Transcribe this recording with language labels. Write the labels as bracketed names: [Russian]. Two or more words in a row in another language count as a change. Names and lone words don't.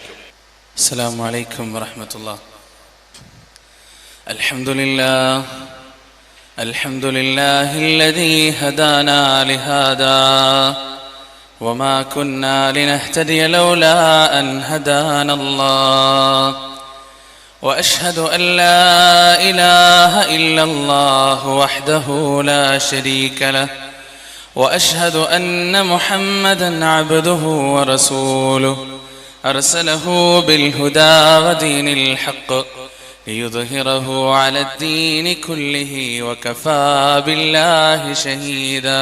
[Arabic] السلام عليكم ورحمة الله. الحمد لله الحمد لله الذي هدانا لهذا وما كنا لنهتدي لولا أن ഹദാനല്ലാഹ് وأشهد أن لا إله إلا الله وحده لا شريك له وأشهد أن محمدا عبده ورسوله أرسله بالهدى ودين الحق ليظهره على الدين كله وكفى بالله شهيدا.